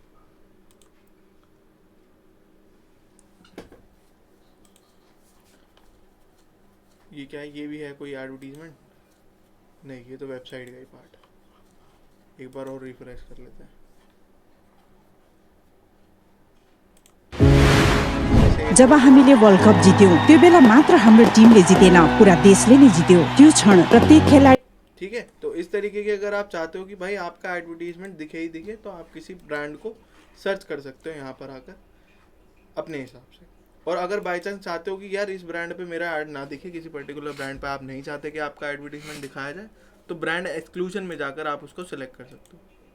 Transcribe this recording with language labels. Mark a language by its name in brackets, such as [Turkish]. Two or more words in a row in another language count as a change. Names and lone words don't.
[Hindi] ये क्या है, ये भी है कोई एडवर्टीजमेंट? नहीं, ये तो वेबसाइट का ही पार्ट है। एक बार और रिफ्रेश कर लेते हैं। [Nepali] जब हामीले वर्ल्ड कप जित्यौं त्यो बेला मात्र हाम्रो टिमले जितेन, पूरा देशले नै जित्यो। त्यो क्षण प्रत्येक खेलाडी। [Hindi] ठीक है, तो इस तरीके के अगर आप चाहते हो कि भाई आपका एडवर्टीजमेंट दिखे ही दिखे, तो आप किसी ब्रांड को सर्च कर सकते हो यहाँ पर आकर अपने हिसाब से। और अगर [English] by chance [Hindi] चाहते हो कि यार इस ब्रांड पे मेरा ऐड ना दिखे, किसी [English] particular brand [Hindi] पे आप नहीं चाहते कि आपका एडवर्टीजमेंट दिखाया जाए, तो [English] brand exclusion [Hindi] में जाकर आप उसको सिलेक्ट कर सकते हो।